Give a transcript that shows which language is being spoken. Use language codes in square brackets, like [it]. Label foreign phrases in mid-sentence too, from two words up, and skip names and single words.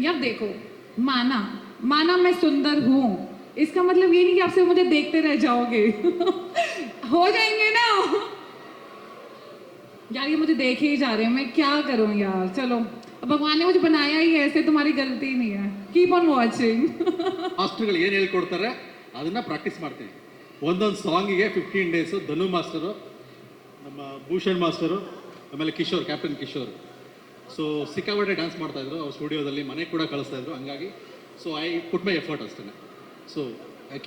[hi] यार देखो, माना मैं सुंदर हूँ, इसका मतलब ये नहीं कि आपसे मुझे देखते रह जाओगे. हो जाएंगे ना यार, ये मुझे देखे ही जा रहे हैं, मैं क्या करूँ यार. चलो, अब भगवान ने मुझे बनाया ही ऐसे, तुम्हारी गलती नहीं है. [en] keep on watching. [kn] ಮಾಸ್ಟರ್ಗಳು ಏನು ಹೇಳ್ಕೊಡ್ತಾರೆ ಅದನ್ನು ಪ್ರಾಕ್ಟೀಸ್ ಮಾಡ್ತೀನಿ. ಒಂದೊಂದು ಸಾಂಗಿಗೆ 15 ಡೇಸು. ಧನು ಮಾಸ್ಟರು, ನಮ್ಮ ಭೂಷಣ್ ಮಾಸ್ಟರು, ಆಮೇಲೆ ಕಿಶೋರ್, ಕ್ಯಾಪ್ಟನ್ ಕಿಶೋರ್. ಸೊ ಸಿಕ್ಕಾಪಟ್ಟೆ ಡ್ಯಾನ್ಸ್ ಮಾಡ್ತಾಯಿದ್ರು ಅವ್ರ ಸ್ಟುಡಿಯೋದಲ್ಲಿ, ಮನೆಗೆ ಕೂಡ ಕಳಿಸ್ತಾಯಿದ್ರು. [en] ಹಂಗಾಗಿ so I put my effort ಅಷ್ಟೇ.